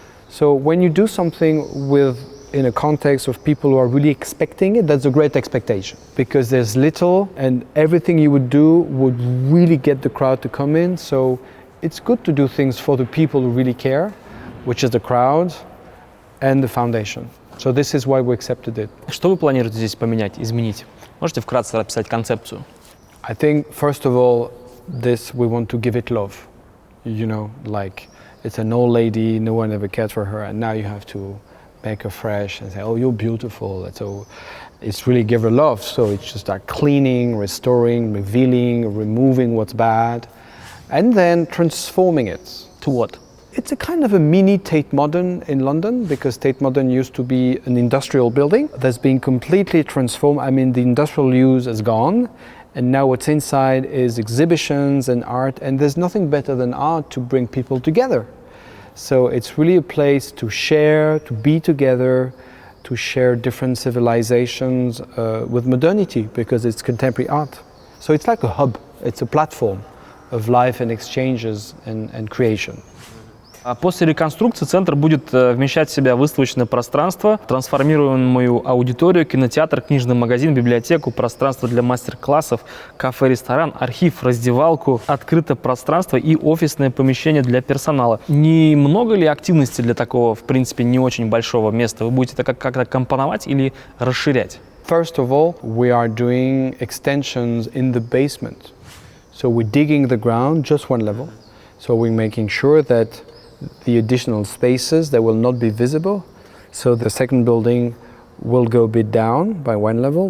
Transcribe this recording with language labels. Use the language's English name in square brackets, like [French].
[English] So when you do something in a context of people who are really expecting it, that's a great expectation. Because there's little and everything you would do would really get the crowd to come in. So it's good to do things for the people who really care, which is the crowd and the foundation. So this is why we accepted it. [Russian] Что вы планируете здесь поменять, изменить? Можете вкратце описать концепцию? [English] I think, first of all, we want to give it love. You know, like it's an old lady, no one ever cared for her, and now you have to make her fresh and say, oh, you're beautiful. And so it's really give her love. So it's just like cleaning, restoring, revealing, removing what's bad, and then transforming it. To what? It's a kind of a mini Tate Modern in London, because Tate Modern used to be an industrial building that's been completely transformed. I mean, the industrial use is gone, and now what's inside is exhibitions and art, and there's nothing better than art to bring people together. So it's really a place to share, to be together, to share different civilizations with modernity, because it's contemporary art. So it's like a hub, it's a platform of life and exchanges and creation. [Russian] После реконструкции центр будет вмещать в себя выставочное пространство, трансформируемую аудиторию, кинотеатр, книжный магазин, библиотеку, пространство для мастер-классов, кафе-ресторан, архив, раздевалку, открытое пространство и офисное помещение для персонала. Немного ли активности для такого, в принципе, не очень большого места? Вы будете это как-то компоновать или расширять? [English] First of all, we are doing extensions in the basement. So we're digging the ground just one level. So we're making sure that the additional spaces that will not be visible. So the second building will go a bit down by one level.